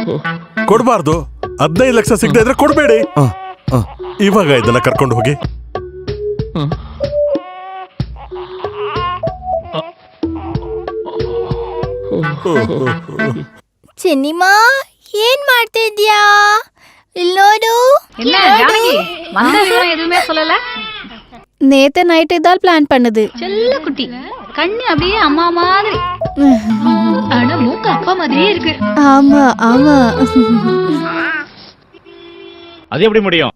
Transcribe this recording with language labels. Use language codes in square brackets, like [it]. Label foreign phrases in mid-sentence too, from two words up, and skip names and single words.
[kn] ಕೊಡ್ಬಾರ್ದು. 15 ಲಕ್ಷ ಸಿಗದೆ ಇದ್ರೆ ಕೊಡ್ಬೇಡಿ. ಇವಾಗ ಇದನ್ನ ಕರ್ಕೊಂಡು ಹೋಗಿ. ಚೆನ್ನಿಮಾ ಏನ್ ಮಾಡ್ತಾ ಇದ್ಯಾ? ಇಲ್ಲೋಡು. [ta] நேத்து நைட்டு இதால் பிளான் பண்ணுது. செல்ல குட்டி கண்ணு அப்படியே அம்மா மாதிரி, ஆனா மூக்கு அப்பா மாதிரியே இருக்கு. ஆமா ஆமா. அது எப்படி முடியும்